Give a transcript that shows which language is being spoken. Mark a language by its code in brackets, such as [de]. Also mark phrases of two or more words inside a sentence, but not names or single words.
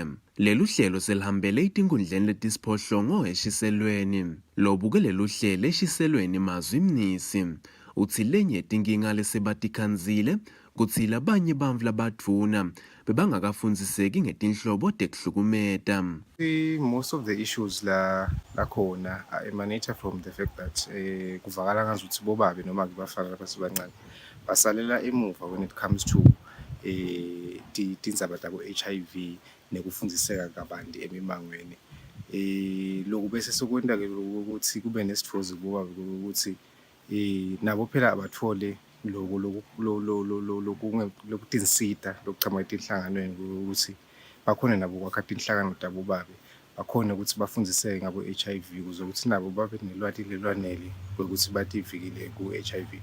[ss] Lelu hlelo selihambele etinkundleni letisiphohlongo eshiselweni. Lobuke lelu hlelo eshiselweni mazwi mnisi uthi lenye tinkinga lesebatikhandzile kutsi labanye bantfu labadvuna bebangakafundziseki ngetinhlobo tekuhlukumeta. [en] Most of the issues [ss] la khona [en] emanate from the fact that [ss] kuvakala ngazuthi bobabe noma kubafana labasebancane basalela emuva [en] when it comes to [ss] tindzaba tabo HIV nekufundiseka kabanti emimangweni. Lokhu bese sokwenda ke ukuthi kube nesithozi bobabe ukuthi nabo phela abathole lokutinsita lokuchama etinhlanganweni ukuthi bakhona nabo kwakha tinhlangano tabo babe bakhona ukuthi bafundiseke ngabo HIV ukuze ukuthi nabo babe nelwati lelwanele ukuthi bativikele ku HIV.